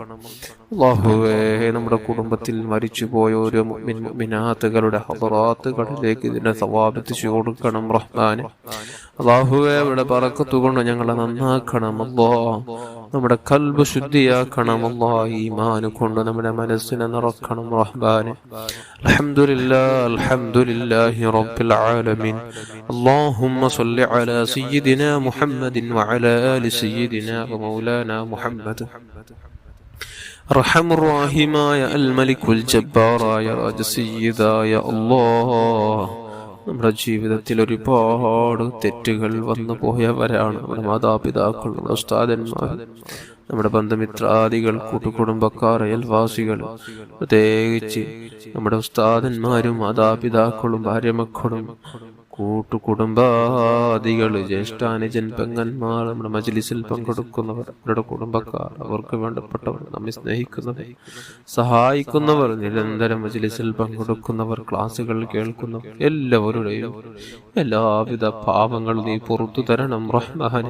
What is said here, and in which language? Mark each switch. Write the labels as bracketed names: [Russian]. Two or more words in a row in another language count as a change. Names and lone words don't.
[Malayalam] അല്ലാഹുവേ, നമ്മുടെ കുടുംബത്തിൽ മരിച്ചുപോയ ഓരോ മുഅ്മിൻ മുഅ്മിനാത്തുകളുടെ ഹദ്റാത്തുകളിലേക്ക് ഇതിന്റെ സവാബ് എത്തിച്ചു കൊടുക്കണം റഹ്മാനെ. അല്ലാഹുവേ, അവിടെ ബറക്കത്ത് കൊണ്ട് ഞങ്ങളെ നന്നാക്കണമല്ലോ. നമ്മുടെ ഖൽബ് ശുദ്ധിയാക്കണമല്ലോ. ഈമാൻ കൊണ്ട് നമ്മുടെ മനസ്സിനെ നിറക്കണം റഹ്മാനെ. [Arabic] الحمد لله رب العالمين. اللهم صل على سيدنا محمد وعلى آل سيدنا ومولانا محمد. أرحم الراحمين الملك الجبار يا راج سيدا يا الله. [Malayalam] നമ്മുടെ ജീവിതത്തിൽ ഒരുപാട് തെറ്റുകൾ വന്നു പോയവരാണ് നമ്മുടെ മാതാപിതാക്കൾ, നമ്മുടെ ഉസ്താദന്മാർ, നമ്മുടെ ബന്ധുമിത്രാദികൾ, കൂട്ടുകുടുംബക്കാർ, അയൽവാസികൾ, പ്രത്യേകിച്ച് നമ്മുടെ ഉസ്താദന്മാരും മാതാപിതാക്കളും ഭാര്യമക്കളും കൂട്ടുകുടുംബാദികള്, ജ്യേഷ്ഠാനുജൻ, പെങ്ങന്മാർ, നമ്മുടെ മജ്ലിസിൽ പങ്കെടുക്കുന്നവർ, അവരുടെ കുടുംബക്കാർ, അവർക്ക് വേണ്ടപ്പെട്ടവർ, നമ്മെ സ്നേഹിക്കുന്നവർ, സഹായിക്കുന്നവർ, നിരന്തരം മജ്ലിസിൽ പങ്കെടുക്കുന്നവർ, ക്ലാസുകൾ കേൾക്കുന്നവർ, എല്ലാവരുടെയും എല്ലാവിധ പാപങ്ങളും നീ പുറത്തു തരണം റഹ്മാനെ.